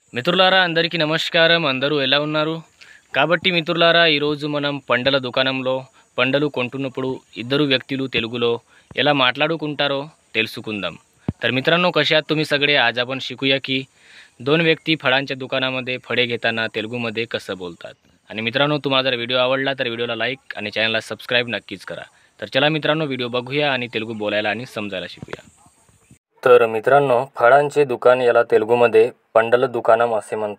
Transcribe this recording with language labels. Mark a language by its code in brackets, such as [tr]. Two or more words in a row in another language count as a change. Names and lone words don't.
[te] మిత్రులారా అందరికీ నమస్కారం. అందరూ ఎలా ఉన్నారు? కాబట్టి మిత్రులారా ఈరోజు మనం పండల దుకాణంలో పండలు కొంటున్నప్పుడు ఇద్దరు వ్యక్తులు తెలుగులో ఎలా మాట్లాడుకుంటారో తెలుసుకుంदाम. [mr] तर मित्रांनो, कसे आहात तुम्ही सगळे? आज आपण शिकूया की दोन व्यक्ती फळांच्या दुकानामध्ये फळे घेताना तेलुगूमध्ये कसं बोलतात. आणि मित्रांनो, तुम्हाला जर व्हिडिओ आवडला तर व्हिडिओला लाईक आणि चॅनलला सबस्क्राईब नक्कीच करा. तर चला मित्रांनो, व्हिडिओ बघूया आणि तेलुगू बोलायला आणि समजायला शिकूया. तर मित्रांनो, फळांचे दुकान याला तेलुगूमध्ये [te] పండల దుకాణం [mr] असे म्हणतात.